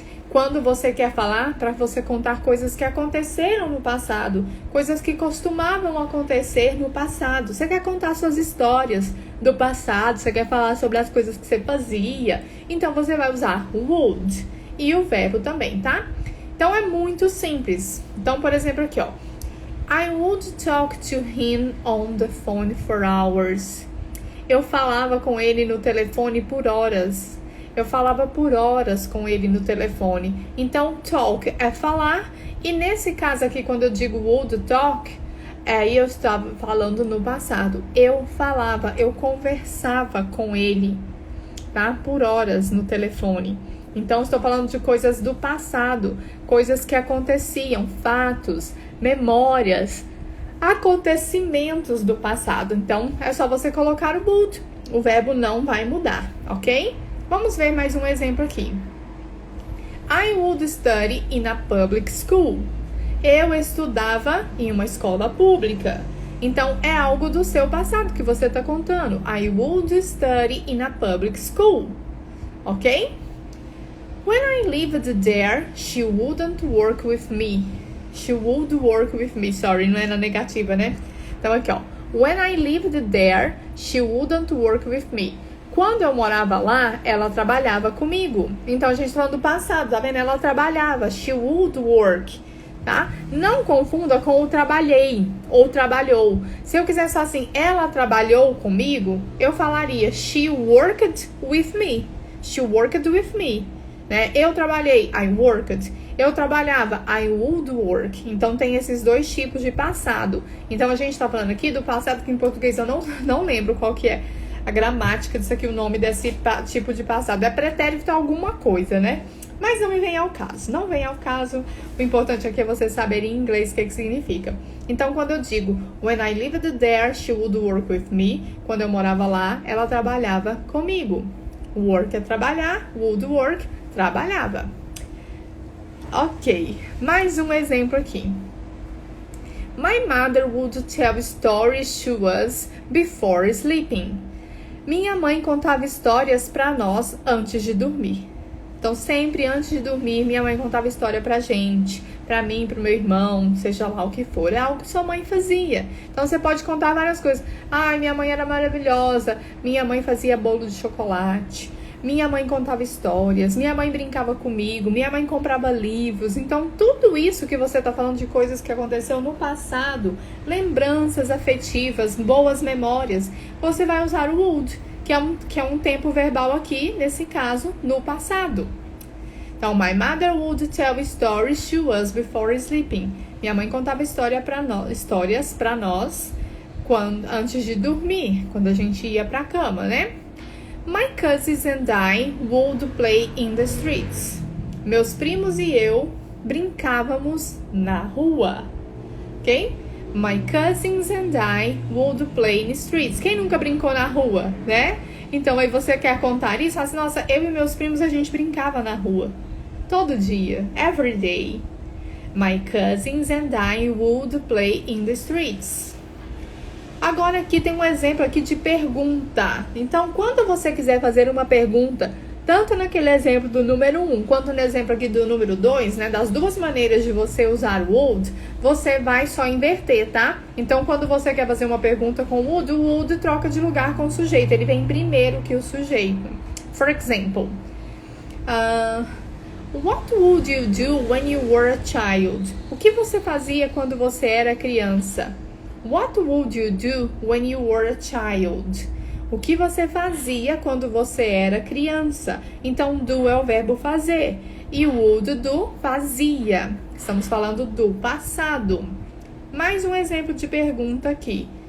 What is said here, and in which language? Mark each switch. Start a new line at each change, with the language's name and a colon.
Portuguese: Quando você quer falar, para você contar coisas que aconteceram no passado, coisas que costumavam acontecer no passado. Você quer contar suas histórias do passado, você quer falar sobre as coisas que você fazia. Então, você vai usar would e o verbo também, tá? Então, é muito simples. Então, por exemplo, aqui, ó.
English: I would talk to him on the phone for hours.
Portuguese: Eu falava com ele no telefone por horas. Eu falava por horas com ele no telefone. Então, talk é falar. E nesse caso aqui, quando eu digo would talk, eu estava falando no passado. Eu falava, eu conversava com ele, tá? Por horas no telefone. Então, estou falando de coisas do passado. Coisas que aconteciam, fatos, memórias, acontecimentos do passado. Então, é só você colocar o would. O verbo não vai mudar, ok? Vamos ver mais um exemplo aqui.
English: I would study in a public school.
Portuguese: Eu estudava em uma escola pública. Então, é algo do seu passado que você está contando.
English: I would study in a public school. Ok? When I lived there, she wouldn't work with me. She would work with me.
Portuguese: Sorry, não é na negativa, né? Então, aqui, ó.
English: When I lived there, she wouldn't work with me.
Portuguese: Quando eu morava lá, ela trabalhava comigo. Então, a gente tá falando do passado, tá vendo? Ela trabalhava.
English: She would work.
Portuguese: Tá? Não confunda com o trabalhei ou trabalhou. Se eu quisesse falar assim, ela trabalhou comigo, eu falaria
English: she worked with me. She worked with me.
Portuguese: Né? Eu trabalhei,
English: I worked.
Portuguese: Eu trabalhava,
English: I would work.
Portuguese: Então tem esses dois tipos de passado. Então a gente está falando aqui do passado, que em português eu não lembro qual que é a gramática disso aqui, o nome desse tipo de passado. É pretérito a alguma coisa, né? Mas não me vem ao caso. Não vem ao caso. O importante aqui é você saber em inglês o que significa. Então, quando eu digo
English: when I lived there, she would work with me.
Portuguese: Quando eu morava lá, ela trabalhava comigo. Work é trabalhar. Would work, trabalhava. Ok. Mais um exemplo aqui.
English: My mother would tell stories to us before sleeping.
Portuguese: Minha mãe contava histórias para nós antes de dormir. Então, sempre antes de dormir, minha mãe contava história pra gente, pra mim, pro meu irmão, seja lá o que for. É algo que sua mãe fazia. Então, você pode contar várias coisas. Ai, minha mãe era maravilhosa. Minha mãe fazia bolo de chocolate. Minha mãe contava histórias. Minha mãe brincava comigo. Minha mãe comprava livros. Então, tudo isso que você tá falando de coisas que aconteceu no passado, lembranças afetivas, boas memórias, você vai usar o would, que é um tempo verbal aqui, nesse caso, no passado.
English: Então, my mother would tell stories to us before sleeping.
Portuguese: Minha mãe contava histórias para nós antes de dormir, quando a gente ia para a cama, né?
English: My cousins and I would play in the streets.
Portuguese: Meus primos e eu brincávamos na rua, ok?
English: My cousins and I would play in streets.
Portuguese: Quem nunca brincou na rua, né? Então, aí você quer contar isso? Fala assim, nossa, eu e meus primos, a gente brincava na rua. Todo dia.
English: Every day. My cousins and I would play in the streets.
Portuguese: Agora, aqui tem um exemplo aqui de pergunta. Então, quando você quiser fazer uma pergunta, tanto naquele exemplo do número 1, quanto no exemplo aqui do número 2, né? Das duas maneiras de você usar would, você vai só inverter, tá? Então, quando você quer fazer uma pergunta com would, o would troca de lugar com o sujeito. Ele vem primeiro que o sujeito.
English: For example, what would you do when you were a child?
Portuguese: O que você fazia quando você era criança?
English: What would you do when you were a child?
Portuguese: O que você fazia quando você era criança? Então, do é o verbo fazer. E o would do fazia. Estamos falando do passado. Mais um exemplo de pergunta aqui.